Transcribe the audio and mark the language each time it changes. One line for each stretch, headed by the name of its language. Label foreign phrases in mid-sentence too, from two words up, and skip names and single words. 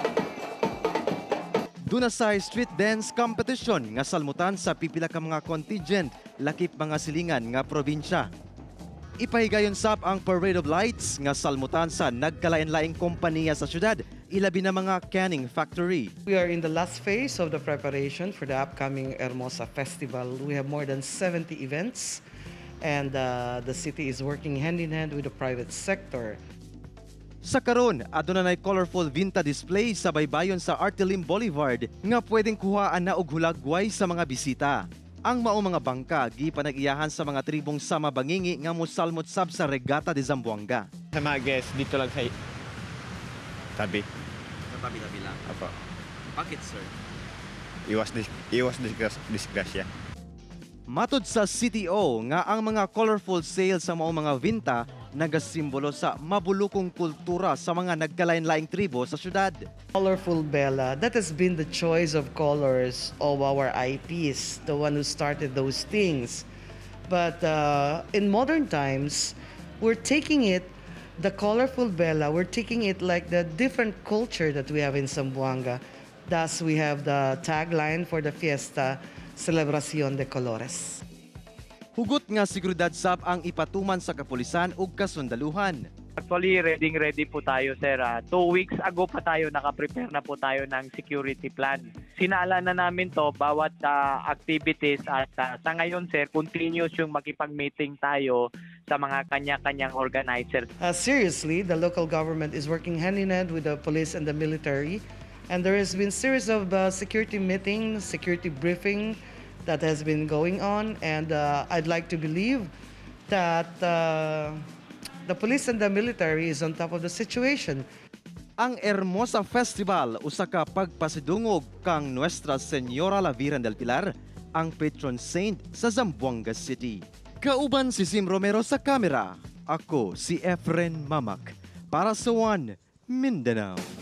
Cebuano: Duna sa
English: street dance competition
Cebuano: nga salmutan sa pipila ka mga contingent lakip mga silingan nga probinsya. Ipahigayon sab ang Parade of Lights nga salmutan sa nagkalain-laing kompanya sa syudad, ilabi na mga
English: canning factory. We are in the last phase of the preparation for the upcoming Hermosa Festival. We have more than 70 events and the city is working hand in hand with the private sector.
Cebuano: Sa karon, aduna nay colorful vinta display sa baybayon sa Artelim Boulevard nga pwedeng kuhaan na og hulagway sa mga bisita. Ang mao mga bangka gipanag-iyahan sa mga tribong sama bangingi nga mosalmot sab sa Regata de Zamboanga.
Filipino: Sa mga guests dito lang sa tabi. Sa tabi-tabi lang. Apo. Bakit, sir? Iwas disgrasya.
Cebuano: Matod sa CTO nga ang mga
English: colorful sails
Cebuano: sa mao mga vinta nagasimbolo sa mabulukong kultura sa mga nagkalain-laing tribo sa syudad.
English: Colorful Bella, that has been the choice of colors of our IPs, the one who started those things. But in modern times, we're taking it, the Colorful Bella, we're taking it like the different culture that we have in Zamboanga. Thus, we have the tagline for the fiesta, Celebración de Colores.
Cebuano: Hugot nga seguridad sab ang ipatuman sa kapulisan ug kasundaluhan.
Filipino: Actually, ready po tayo, sir.
English: 2 weeks ago
Filipino: pa tayo, nakaprepare na po tayo ng security plan. Sinala na namin to bawat activities at sa ngayon, sir, continuous yung makipag-meeting tayo sa mga kanya-kanyang organizers.
English: Seriously, the local government is working hand in hand with the police and the military. And there has been series of security meetings, security briefing that has been going on, and I'd like to believe that the police and the military is on top of the situation.
Cebuano: Ang Hermosa Festival usa ka pagpasidungog kang Nuestra Señora la Virgen del Pilar, ang
English: patron saint
Cebuano: sa Zamboanga City. Kauban si Sim Romero sa kamera. Ako si Efren Mamak para sa One Mindanao.